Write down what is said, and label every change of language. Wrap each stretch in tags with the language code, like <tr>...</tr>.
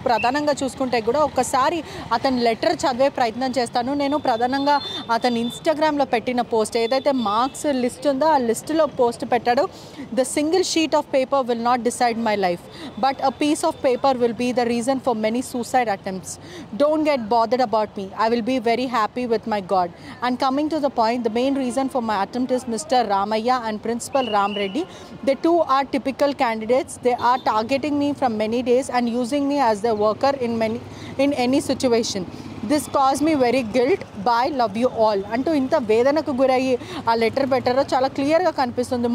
<te>ప్రధానంగా చూసుకుంటే కూడా ఒకసారి అతని లెటర్ చదివే ప్రయత్నం చేస్తాను. నేను ప్రధానంగా అతని ఇన్స్టాగ్రామ్లో పెట్టిన పోస్ట్ ఏదైతే మార్క్స్ లిస్ట్ ఉందో ఆ లిస్టులో పోస్ట్ పెట్టాడు.</te> <en>The single sheet of paper will not decide my life but a piece of paper will be the reason for many suicide attempts. Don't get bothered about me. I will be very happy with my God. And coming to the point, the main reason for my attempt is Mr. Ramaya and Principal Ram Reddy. They too are typical candidates. They are targeting me from many days and using me as their worker in any situation. This caused me very guilt.</en> <te>Bye, love you all అంటూ ఇంత వేదనకు గురయ్యి ఆ letter పెట్టారో చాలా క్లియర్గా కనిపిస్తుంది.</te>